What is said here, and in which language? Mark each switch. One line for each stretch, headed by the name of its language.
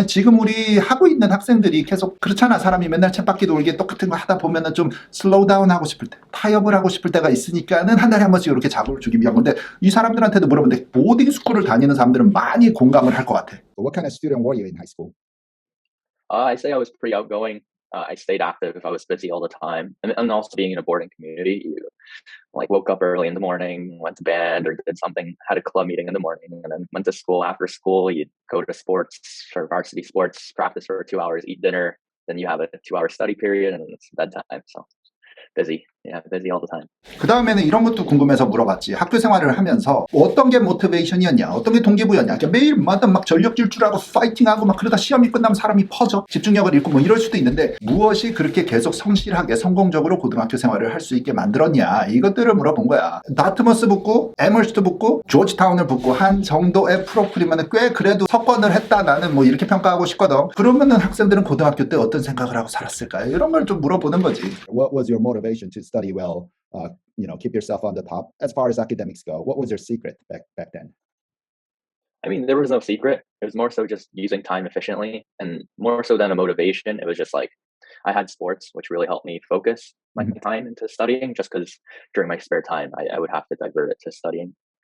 Korean: 지금 우리 하고 있는 학생들이 계속 그렇잖아. 사람이 맨날 쳇바퀴 돌기 똑같은 거 하다 보면은 좀 슬로우 다운 하고 싶을 때, 타협을 하고 싶을 때가 있으니까는 한 달에 한 번씩 이렇게 자극을 주기 위한 건데 이 사람들한테도 물어보는데 보딩 스쿨을 다니는 사람들은 많이 공감을 할 것 같아.
English: What kind of student were you in high school? I say I was pretty outgoing, I stayed active. I was busy all the time, and also being in a boarding community, you like woke up early in the morning, went to band or did something, had a club meeting in the morning, and then went to school. After school, you'd go to sports for varsity sports, practice for 2 hours, eat dinner, then you have a 2-hour study period, and it's bedtime. So busy. Yeah, busy all the time.
Korean: 그 다음에는 이런 것도 궁금해서 물어봤지. 학교 생활을 하면서 어떤 게 모티베이션이었냐, 어떤 게 동기부여냐. 그러니까 매일마다 막 전력 질주하고 파이팅하고 막 그러다 시험이 끝나면 사람이 퍼져. 집중력을 잃고 뭐 이럴 수도 있는데 무엇이 그렇게 계속 성실하게 성공적으로 고등학교 생활을 할 수 있게 만들었냐. 이것들을 물어본 거야. 다트머스 붙고 에머스트 붙고 조지타운을 붙고 한 정도의 프로필이면 꽤 그래도 석권을 했다. 나는 뭐 이렇게 평가하고 싶거든. 그러면은 학생들은 고등학교 때 어떤 생각을 하고 살았을까요? 이런 걸 좀 물어보는 거지.
English: What was your motivation to study well, keep yourself on the top as far as academics go? What was your secret back then? I mean, there was no secret. It was more so just using time efficiently, and more so than a motivation. It was just like I had sports, which really helped me focus my time into studying, just because during my spare time, I would have to divert it to studying.